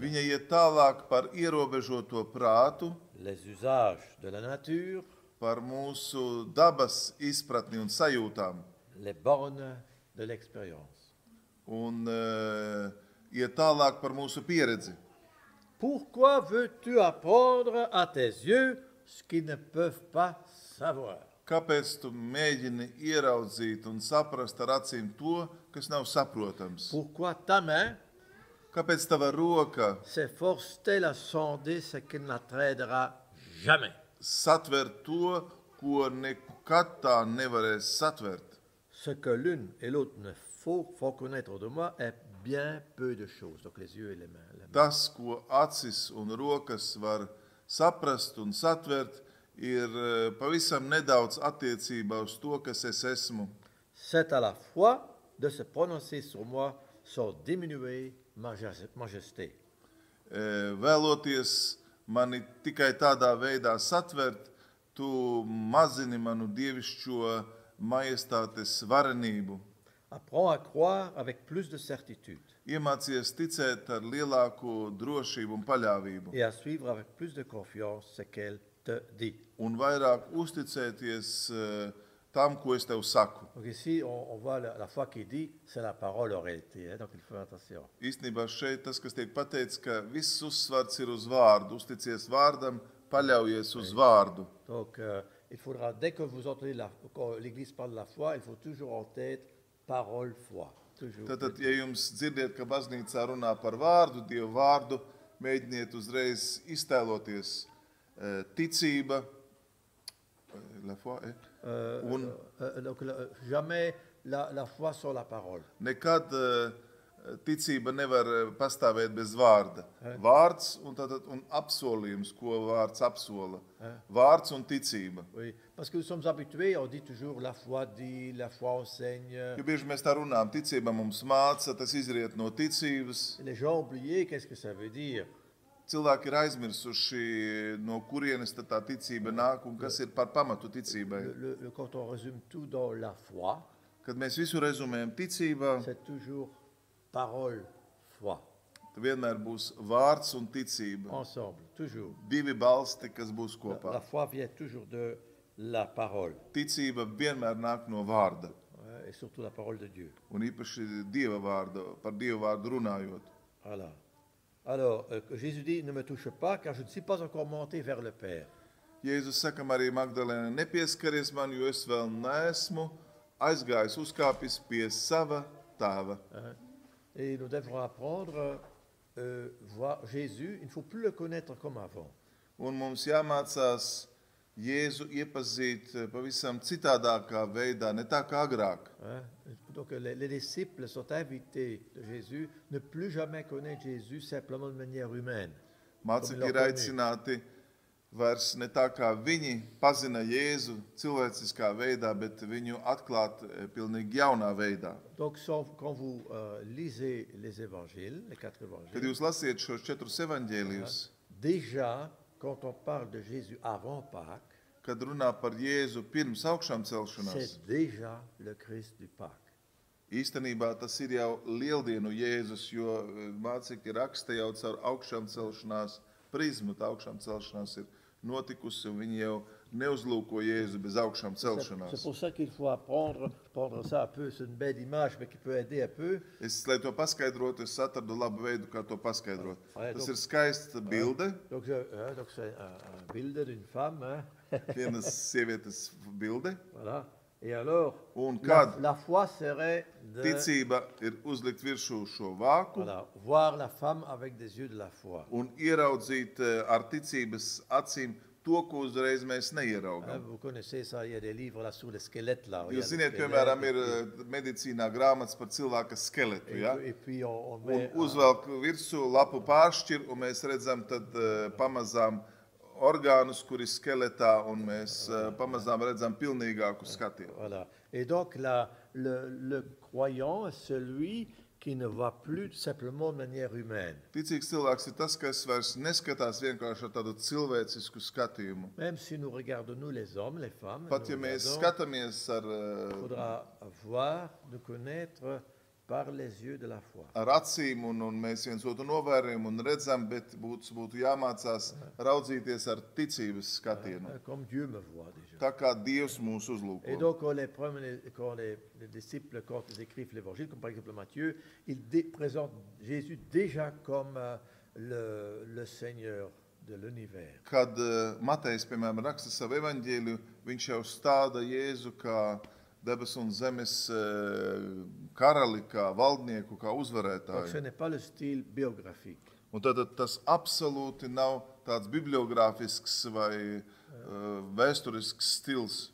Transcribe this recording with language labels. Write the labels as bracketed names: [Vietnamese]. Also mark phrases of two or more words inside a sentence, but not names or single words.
[Latvian] Viņa iet tālāk par ierobežoto prātu, [French] les usages de la nature, [Latvian] par mūsu dabas izpratni un sajūtām, [French] les bornes de l'expérience. [Latvian] un iet tālāk par mūsu pieredzi. [French] Pourquoi veux-tu apprendre à tes yeux ce qu'ils ne peuvent pas savoir? [Latvian] Kāpēc tu mēģini ieraudzīt un saprast ar acīm to, kas nav saprotams? [French] Pourquoi ta main [Latvian] Kāpēc tava roka [French] s'efforce-t-elle à sonder ce qui ne t'aidera jamais? [Latvian] satver to, ko nekad tā nevarēs satvert? [French] Ce que l'une et l'autre ne font connaître de moi est bien peu de choses. Donc les yeux et les mains. [Latvian] Tas, ko acis un rokas var saprast un satvert, ir pavisam nedaudz attiecībā uz to, kas es esmu. [French] C'est à la fois de se prononcer sur moi sans diminuer ma majesté. [Latvian] Vēloties mani tikai tādā veidā satvert, tu mazini manu dievišķo majestātes varenību. [French] Apprends à croire avec plus de certitude [Latvian] Iemācies ticēt ar lielāku drošību un paļāvību, [French] et à suivre avec plus de confiance ce qu'elle te dit. [Latvian] un vairāk uzticēties tam, ko es tev saku. [French] Donc ici, on voit la foi qui dit, c'est la parole en réalité. Donc il faut faire attention. [Latvian] Īstenībā šeit tas, kas tiek pateikts, ka viss uzsvars ir uz vārdu, uzticies vārdam, paļaujies uz vārdu. [French] Donc il faudra, dès que vous entendez quand l'Église parle de la foi, il faut toujours en tête parole, foi. Toujours. [Latvian] Tātad, ja jums dzirdiet, ka baznīcā runā par vārdu, Dievu vārdu, mēģiniet uzreiz iztēloties ticība, [French] la foi, un Donc jamais la foi sans la parole. [Latvian] nekad ticība nevar pastāvēt bez vārda. Vārds un apsolījums, ko vārds apsola. Vārds un ticība. [French] Oui, parce que nous sommes habitués, on dit toujours la foi dit, la foi enseigne. [Latvian] Jo bieži mēs tā runājam, ticība mums māca, tas izriet no ticības. [French] Les gens ont oublié qu'est-ce que ça veut dire. [Latvian] Cilvēki ir aizmirsuši, no kurienes tad tā ticība nāk un kas ir par pamatu ticībai. [French] Quand on résume tout dans la foi, [Latvian] Kad mēs visu rezumējam ticībā, [French] c'est toujours parole, foi. [Latvian] ka vienmēr būs vārds un ticība. [French] ensemble, toujours. [Latvian] Divi balsti, kas būs [French] La [Latvian] kopā. [French] foi vient toujours de la parole, [Latvian] Ticība vienmēr nāk no vārda, [French] et surtout la parole de Dieu. [Latvian] un īpaši Dieva vārda, par Dieva vārdu runājot. [French] Voilà. Alors, Jésus dit, ne me touche pas, car je ne suis pas encore monté vers le Père. [Latvian] Jēzus saka Marija Magdalēna, nepieskaries man, jo es vēl neesmu aizgājis, uzkāpis pie sava tēva. [French] Hein. Et nous devrons apprendre voir Jésus, il ne faut plus le connaître comme avant. [Latvian] Un mums jāmācās Jēzu iepazīt pavisam citādākā veidā, ne tā kā agrāk. [French] Hein. Donc les disciples sont invités de Jésus, ne plus jamais connaître Jésus simplement de manière humaine. [Latvian] Mācekļi ir aicināti vairs ne tā kā viņi pazina Jēzu cilvēciskā veidā, bet viņu atklāt pilnīgi jaunā veidā. [French] Donc quand vous lisez les évangiles, les 4 [Latvian] Kad [French] évangiles, [Latvian] jūs lasiet šos 4 evaņģēlijus, [French] déjà, quand on parle de Jésus avant Pâques, [Latvian] kad runā par Jēzu pirms augšām celšanās, [French] c'est déjà le Christ du Pâques. [Latvian] īstenībā tas ir jau lieldienu Jēzus, jo mācekļi raksta jau caur augšām celšanās prizmu, tā augšām celšanās ir notikusi, un viņi jau neuzlūko Jēzu bez augšām [French] C'est [Latvian] celšanās. [French] pour ça qu'il faut apprendre ça un peu, c'est une belle image, mais qui peut aider un peu. [Latvian] Lai to paskaidrotu, es atradu labu veidu, kā to paskaidrot. [French] Ouais, [Latvian] Tas [French] donc- [Latvian] ir skaista bilde, [French] Donc c'est un bilde d'une femme, hein. [Latvian] vienas sievietes bilde, [French] Voilà. Et alors, [Latvian] un [French] la, [Latvian] kad [French] la foi serait de [Latvian] ticība ir uzlikt virsū šo vāku [French] voilà, voir la femme avec des yeux de la foi. [Latvian] un ieraudzīt ar ticības acīm to, ko uzreiz mēs [French] Hein, [Latvian] neieraugam. [French] vous connaissez ça, il y a des livres là sur les squelettes là. [Latvian] Jūs [French] Regarde, [Latvian] ziniet, [French] les [Latvian] piemēram, [French] squelettes, [Latvian] ir medicīnā grāmatas par cilvēka skeletu, ja? [French] et puis on [Latvian] Un [French] met [Latvian] uzvelk virsū lapu pāršķir, un mēs redzam tad pamazām orgānus, kuri skeletā, un mēs pamazām redzam pilnīgāku skatienu. [French] voilà. Et donc le croyant est celui qui ne voit plus simplement de manière humaine. [Latvian] Ticīgs cilvēks ir tas, kas vairs neskatās vienkārši ar tādu cilvēcisku skatījumu. [French] Même si nous regardons, nous les hommes, les femmes, [Latvian] Pat [French] nous [Latvian] ja mēs [French] regardons, [Latvian] skatāmies [French] il faudra voir, nous connaître par les yeux de la foi. [Latvian] ar acīm, un mēs viens otru novērojam un redzam, bet būtu jāmācās raudzīties ar ticības skatienu. [French] Comme Dieu me voit déjà. [Latvian] Tā kā Dievs mūs [French] Et [Latvian] uzlūko. [French] donc, quand les disciples, quand ils écrivent l'évangile, comme par exemple Matthieu, ils présentent Jésus déjà comme le Seigneur de l'univers. [Latvian] Kad Matejs, piemēram, raksta savu evaņģēliju, viņš jau stāda Jēzu kā debesu un zemes karali, kā valdnieku, kā [French] Donc, ce [Latvian] uzvarētāju. [French] n'est pas le style biographique. [Latvian] Un tad tas absolūti nav tāds bibliogrāfisks vai vēsturisks stils.